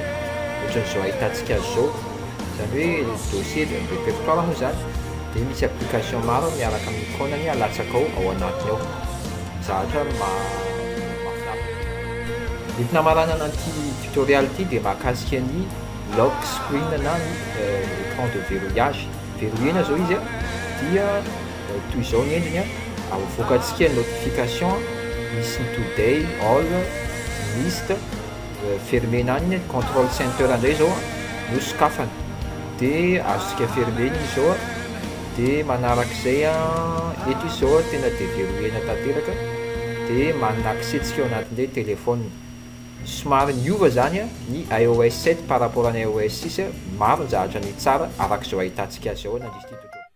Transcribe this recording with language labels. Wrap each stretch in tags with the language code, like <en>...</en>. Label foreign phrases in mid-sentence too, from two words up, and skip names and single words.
<mg>Ohatran'izao ahitantsika azy zao zany hoe</mg> <fr>dossier de répertoire</fr> <mg>moa zany dia misy application maro miaraka amin'ny icônany alatsaka ao anatiny ao. Zahatra mahafinaritra. Ny finamarana an'ity tutorial ity dia mahakasika ny</mg> <en>lock screen</en> <mg>na ny</mg> <fr>écran de verrouillage</fr> <mg>verrouillena zao izy a dia toy izao ny endriny a avoakantsika notification misy ny</mg> <en>today all list</en> <mg>fermena any</mg> <en>control center</en> <mg>indray zao a no sokafana de azontsika fermena izy zao a de manarak'izay a eto izy zao a tena déverrouillena tanteraka de manana accès tsika ao anatin'ilay téléphone somary niova zany a ny iOS 7</mg> <fr>par rapport</fr> <mg>any iOS 6 maro ny zavatra ny tsara arak'izao ahitantsika azy ao na</mg>